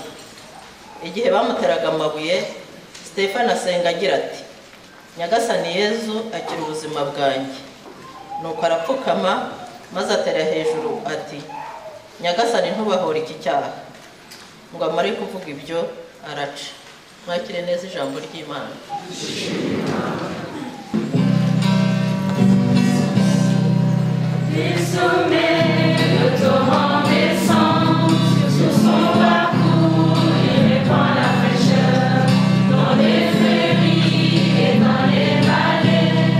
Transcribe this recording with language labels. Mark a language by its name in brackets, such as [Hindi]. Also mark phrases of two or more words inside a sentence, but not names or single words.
[Kinyarwanda] Igihe bamuteraga amabuye, Stefano asenga agira ati, Nyagasani Yezu akira ubuzima bwanjye. Nuko arapfukama maze atera hejuru ati, Nyagasani ntubahore iki cyaha. Ngo amare kuvuga ibyo araca. Mwakire neza ijambo ry'Imana. [French] Les sommets de torrents descendent sur son parcours, il répand la fraîcheur dans les prairies et dans les vallées.